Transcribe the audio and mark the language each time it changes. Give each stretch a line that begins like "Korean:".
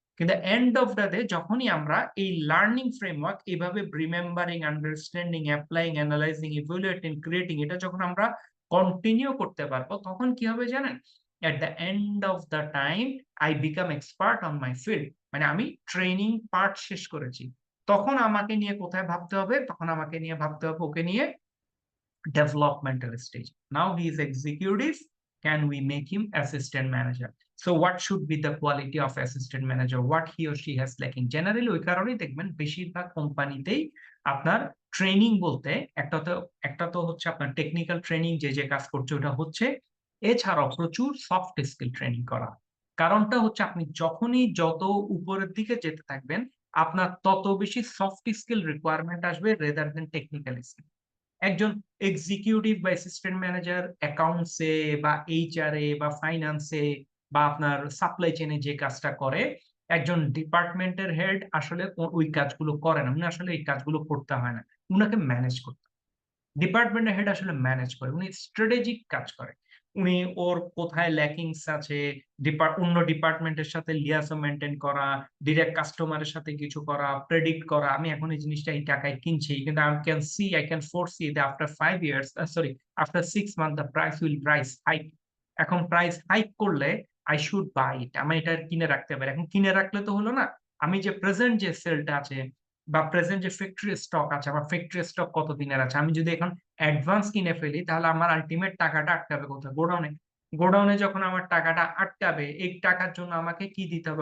Bangla: কিন্তু end of the day যখনই আমরা এই লার্নিং ফ্রেমওয়ার্ক এভাবে remembering, understanding, applying, analysing, evaluating, creating এটা যখন আমরা কন্টিনিউ করতে পারবো তখন কি হবে জানেন?
English: At the end of the time I become expert on my field.
Bangla: মানে আমি ট্রেনিং পার্ট শেষ করেছি। তখন আমাকে নিয়ে কোথায় ভাবতে হবে? তখন আমাকে নিয়ে ভাবতে হবে ওকে নিয়ে developmental stage.
English: Now he is executive. Can we make him assistant manager? So what should be the quality of assistant manager? What he or she has lacking?
Bangla: Generally ওই কারণেই দেখবেন বেশিরভাগ কোম্পানিতেই আপনার ট্রেনিং বলতে একটা তো হচ্ছে আপনার টেকনিক্যাল ট্রেনিং যে কাজ করছে ওটা হচ্ছে। এছাড়াও প্রচুর সফট স্কিল ট্রেনিং করা। কারণটা হচ্ছে আপনি যখনই যত উপরের দিকে যেতে থাকবেন, আপনার তত বেশি সফট স্কিল রিকোয়ারমেন্ট আসবে
English: Rather than technical skill.
Bangla: একজন এক্সিকিউটিভ বা অ্যাসিস্ট্যান্ট ম্যানেজার অ্যাকাউন্টস এ বা এইচআর এ বা ফাইন্যান্স এ বা আপনার সাপ্লাই চেইন এ যে কাজটা করে, একজন ডিপার্টমেন্টের হেড আসলে ওই কাজগুলো করে না। উনি আসলে এই কাজগুলো করতে হয় না। উনাকে ম্যানেজ করতে হয়। ডিপার্টমেন্টের হেড আসলে ম্যানেজ করে। উনি স্ট্র্যাটেজিক কাজ করে। উনি ওর কোথায় ল্যাকিংস আছে, অন্য ডিপার্টমেন্টের সাথে লিয়াজন মেইনটেইন করা, ডিরেক্ট কাস্টমারের সাথে কিছু করা, প্রেডিক্ট করা। আমি এখন এই জিনিসটা এই টাকায় কিনছি। কিন্তু
English: I can foresee that after 5 years, sorry, after 6 months the price will rise hike.
Bangla: এখন প্রাইস হাইক করলে
English: I should buy it.
Bangla: আমি এটা কিনে রাখতে পারি। এখন কিনে রাখলে তো হলো না। আমি যে প্রেজেন্ট যে সেলটা আছে বা প্রেজেন্ট যে ফ্যাক্টরি স্টক আছে, আমার ফ্যাক্টরি স্টক কত দিনের আছে? আমি যদি এখন অ্যাডভান্স কিনে ফেলি তাহলে আমার আল্টিমেট টাকাটা আটকাবে কোথায়? গোডাউনে। গোডাউনে যখন আমার টাকাটা আটকাবে, এই টাকার জন্য আমাকে কি দিতে হবে?